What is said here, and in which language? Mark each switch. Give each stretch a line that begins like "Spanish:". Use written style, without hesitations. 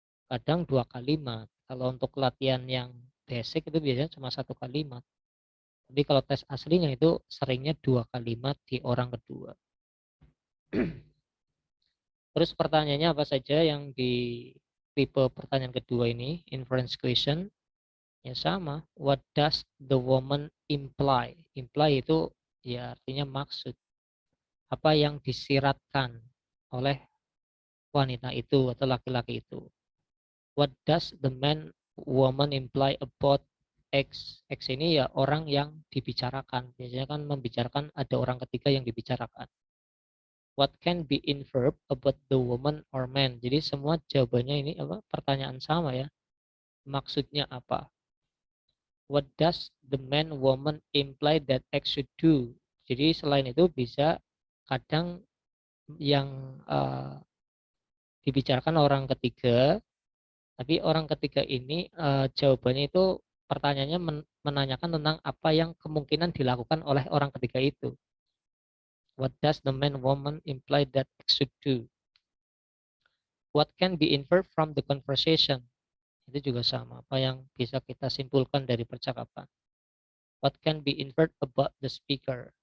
Indonesian: Kadang dua kalimat. Kalau untuk latihan yang basic itu biasanya cuma satu kalimat. Tapi kalau tes aslinya itu seringnya 2 kalimat di orang kedua. Terus pertanyaannya apa saja yang di tipe pertanyaan kedua ini, inference question? Ya sama,
English: what does the woman imply?
Indonesian: Imply itu ya artinya maksud. Apa yang disiratkan oleh wanita itu atau laki-laki itu.
English: What does the man woman imply about X?
Indonesian: X ini ya orang yang dibicarakan. Biasanya kan membicarakan ada orang ketiga yang dibicarakan.
English: What can be inferred about the woman or man?
Indonesian: Jadi semua jawabannya ini apa? Pertanyaan sama ya. Maksudnya apa?
English: What does the man woman imply that X should do?
Indonesian: Jadi selain itu bisa kadang yang dibicarakan orang ketiga, tapi orang ketiga ini jawabannya itu pertanyaannya menanyakan tentang apa yang kemungkinan dilakukan oleh orang ketiga itu.
English: What does the man woman imply that X should do? What can be inferred from the conversation?
Indonesian: Itu juga sama, apa yang bisa kita simpulkan dari percakapan.
English: What can be inferred about the speaker?